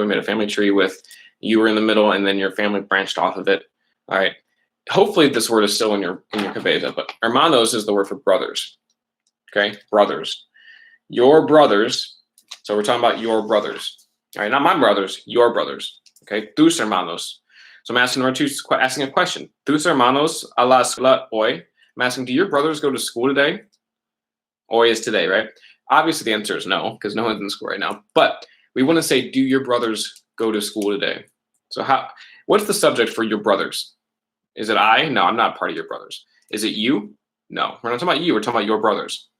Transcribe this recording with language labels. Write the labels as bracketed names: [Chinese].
[English] We made a family tree with you were in the middle and then your family branched off of it. All right. Hopefully this word is still in your cabeza, but hermanos is the word for brothers. Okay, brothers. Your brothers So we're talking about your brothers. All right, not my brothers, your brothers. Okay, [Spanish] tus hermanos. [English] So I'm asking number two, asking a question. [Spanish] Tus hermanos a la escuela hoy. [English] I'm asking, do your brothers go to school today? Hoy is today, right? Obviously the answer is no, because no one's in school right now. But we want to say, do your brothers go to school today? So what's the subject for your brothers? Is it I? No, I'm not part of your brothers. Is it you? No, we're not talking about you. We're talking about your brothers.